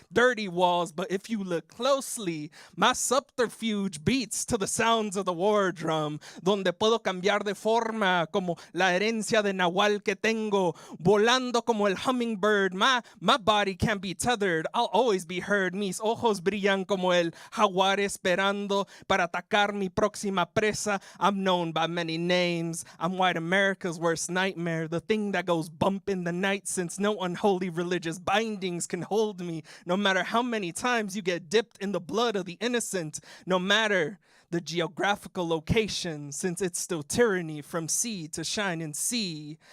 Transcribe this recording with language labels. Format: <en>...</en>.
<en>dirty walls, but if you look closely, my subterfuge beats to the sounds of the war drum,</en> <es>donde puedo cambiar de forma como la herencia de Nahual que tengo, volando como el</es> <en>hummingbird. My body can't be tethered, I'll always be heard.</en> <es>Mis ojos brillan como el jaguar esperando para atacar mi próxima presa.</es> <en>I'm known by many names. I'm white America's worst nightmare, the thing that goes bump in the night since no unholy religious bindings can hold me. No matter how many times you get dipped in the blood of the innocent, no matter the geographical location, since it's still tyranny from sea to shining sea.</en>